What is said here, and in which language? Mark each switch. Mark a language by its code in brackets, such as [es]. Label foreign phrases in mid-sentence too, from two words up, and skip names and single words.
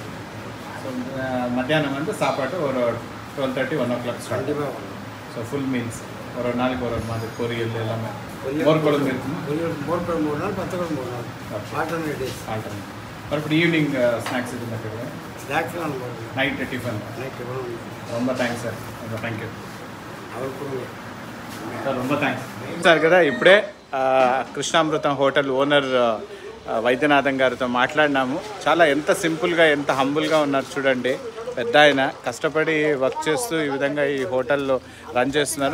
[ta] ஸோ மத்தியானம் வந்து சாப்பாட்டு ஒரு 12:30 1 [en] o'clock start. [ta] கண்டிப்பாக வரும். ஸோ [en] full meals [ta] ஒரு நாளைக்கு ஒரு மாதிரி பொரியல் எல்லாமே. மோர் குழம்பு இருக்குமா? மோர் குழம்பு ஒரு நாள், பத்து குழம்பு ஒரு நாள், [en] alternate days. [ta] மறுபடியும் [en] evening snacks [ta] இது மாதிரி ஸ்நாக்ஸ்லாம் [en] night tiffin. [ta] ரொம்ப [en] thanks sir. thank you sir, [ta] ரொம்ப [en] thanks sir. [te] కదా ఇప్పుడే కృష్ణామృతం [en] hotel owner [te] వైద్యనాథన్ గారితో మాట్లాడినాము. చాలా ఎంత సింపుల్గా, ఎంత హంబుల్గా ఉన్నారు చూడండి. పెద్ద ఆయన కష్టపడి వర్క్ చేస్తూ ఈ విధంగా ఈ హోటల్లో రన్ చేస్తున్నారు.